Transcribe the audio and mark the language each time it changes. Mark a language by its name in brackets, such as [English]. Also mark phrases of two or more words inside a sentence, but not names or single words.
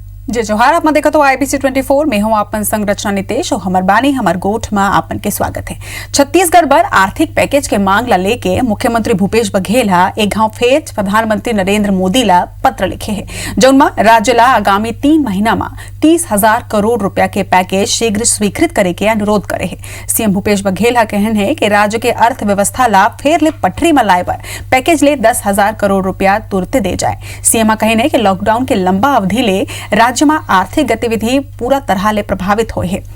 [Chhattisgarhi] जय जोहार। आप देखो तो IBC 24 में हूँ आपन संग रचना नितेश और हमर बानी हमर गोठ में आपन के स्वागत है। छत्तीसगढ़ पर आर्थिक पैकेज के मांग ला लेके मुख्यमंत्री भूपेश बघेल एक गांव फेर प्रधानमंत्री नरेंद्र मोदी ला पत्र लिखे है, जौन राज्य ला आगामी 3 महीना में 30,000 करोड़ रुपया के पैकेज शीघ्र स्वीकृत करे के अनुरोध करे है। सीएम भूपेश बघेल का कहन है कि राज्य के अर्थव्यवस्था ला फेर ले पटरी में लाए पर पैकेज ले 10,000 करोड़ रुपया तुरंत दे जाए। सीएम का कहन है कि लॉकडाउन के लंबा अवधि ले राज्य में आर्थिक गतिविधि पूरा तरह ले प्रभावित हुए है।